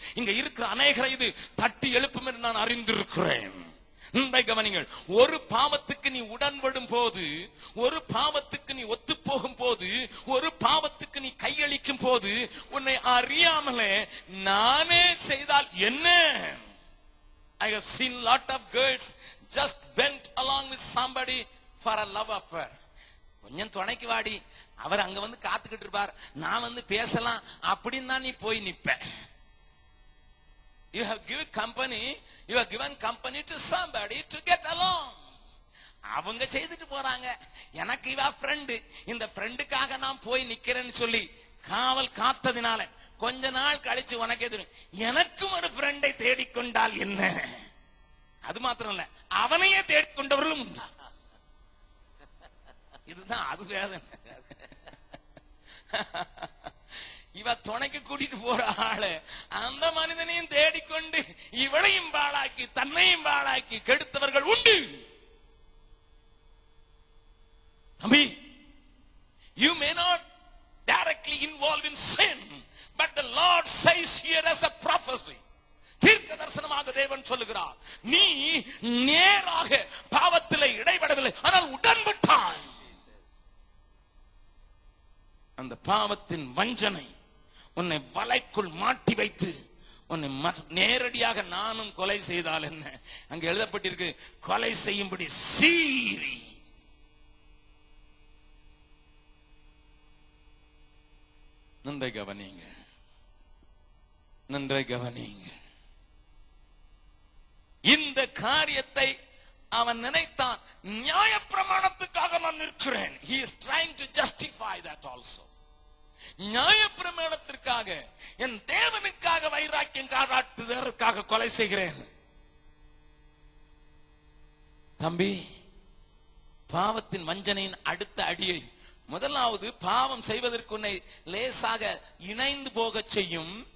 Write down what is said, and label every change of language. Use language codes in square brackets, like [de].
[ta] இங்க இருக்கிற அநேகரை இது தட்டி எழுப்பும் என்று நான் அறிந்திருக்கிறேன். கவனிங்கள். ஒரு பாவத்துக்கு நீ உடன்படும் போது, ஒரு பாவத்துக்கு நீ ஒத்து போகும் போது, ஒரு பாவத்துக்கு நீ கையளிக்கும் போது, உன்னை அறியாமலே நானே செய்தால் என்ன? [en] I have seen lot of girls just went along with somebody for a love affair. [ta] கொஞ்சம் துணைக்கு வாடி, அவர் அங்க வந்து காத்துக்கிட்டு இருப்பார், நான் வந்து பேசலாம் அப்படின்னு தான் நீ போய் நிப்ப. [en] You have given company to somebody to get along. [ta] அவங்க செய்துட்டு போறாங்க, எனக்கு இவ ஃப்ரெண்டு, இந்த ஃப்ரெண்டுக்காக நான் போய் நிக்கிறேன்னு சொல்லி காவல் காத்ததினால கொஞ்ச நாள் கழிச்சு உனக்கு எதிரும் எனக்கும் ஒரு ஃப்ரெண்டை தேடிக்கொண்டால் என்ன? அது மாத்திரம் இல்ல, அவனையே தேடிக்கொண்டவர்களும் உண்டா. இதுதான் அது வேதனை. இவ துணைக்கு கூட்டிட்டு போற ஆளு அந்த மனிதனையும் தேடிக்கொண்டு இவளையும் பாழாக்கி தன்னையும் பாழாக்கி கெடுத்தவர்கள் உண்டு. [en] அம்மி, you may not directly involve in sin, but the Lord says here as a prophecy, [ta] தீர்க்க தரிசனமாக தேவன் சொல்லுகிறார், நீ நேராக பாவத்திலே இடைபடவில்லை, ஆனால் உடன்பட்டாய். அந்த பாவத்தின் வஞ்சனை உன்னை வலைக்குள் மாட்டி வைத்து உன்னை நேரடியாக நானும் கொலை செய்தால் என்ன? அங்க எழுதப்பட்டிருக்கு, கொலை செய்யும்படி சீறி. நன்றை கவனிங்க, நன்றை கவனிங்க. இந்த காரியத்தை அவன் நினைத்தான், நியாயப்பிரமாணத்துக்காக நான் நிற்கிறேன். [en] He is trying to justify that also. [ta] நியாயப்பிரமாணத்திற்காக, என் தேவனுக்காக வைராக்கியம் காட்டுவதற்காக கொலை செய்கிறேன். தம்பி, பாவத்தின் வஞ்சனையின் அடுத்த அடியை, முதலாவது பாவம் செய்வதற்கு உன்னை லேசாக இணைந்து போக செய்யும்,